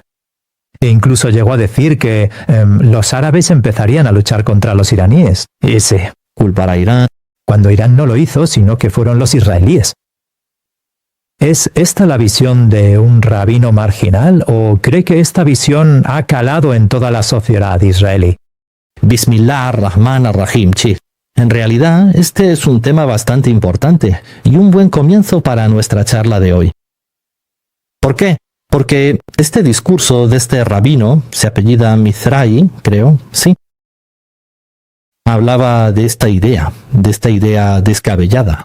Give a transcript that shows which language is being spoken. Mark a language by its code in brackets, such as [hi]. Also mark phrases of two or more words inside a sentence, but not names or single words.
[es] E incluso llegó a decir que los árabes empezarían a luchar contra los iraníes. Ese Culpar a Irán. Cuando Irán no lo hizo, sino que fueron los israelíes. ¿Es esta la visión de un rabino marginal o cree que esta visión ha calado en toda la sociedad israelí? [ar] بسم الله الرحمن الرحيم, chi. [es] En realidad, este es un tema bastante importante y un buen comienzo para nuestra charla de hoy. ¿Por qué? Porque este discurso de este rabino, se apellida Mizrahi, creo, sí, hablaba de esta idea descabellada.